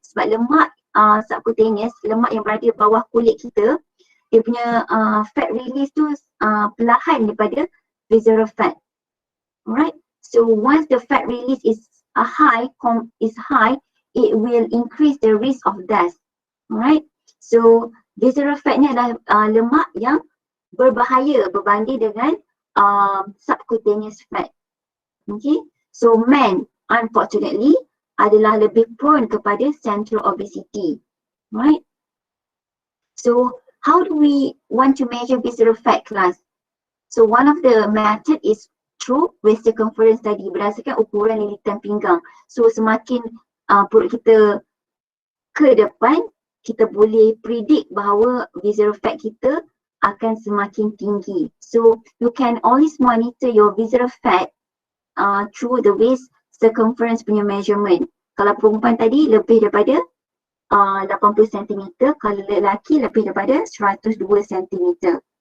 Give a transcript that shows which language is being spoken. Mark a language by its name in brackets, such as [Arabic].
[Malay] Sebab lemak subcutaneous, lemak yang berada di bawah kulit kita, dia punya fat release tu perlahan daripada visceral fat. [English] Alright, so once the fat release is high, it will increase the risk of death. Alright, so [Malay] visceral fat ni adalah lemak yang berbahaya berbanding dengan subcutaneous fat. [English] Okay, so men unfortunately [Malay] adalah lebih [English] prone [Malay] kepada [English] central obesity. Right? So how do we want to measure visceral fat class? So one of the method is through waist circumference [Malay] tadi, berdasarkan ukuran lilitan pinggang. So semakin perut kita ke depan, kita boleh predict bahawa visceral fat kita akan semakin tinggi. [English] So you can always monitor your visceral fat through the waist circumference punya measurement. [Malay] Kalau perempuan tadi lebih daripada 80 cm, kalau lelaki lebih daripada 102 cm.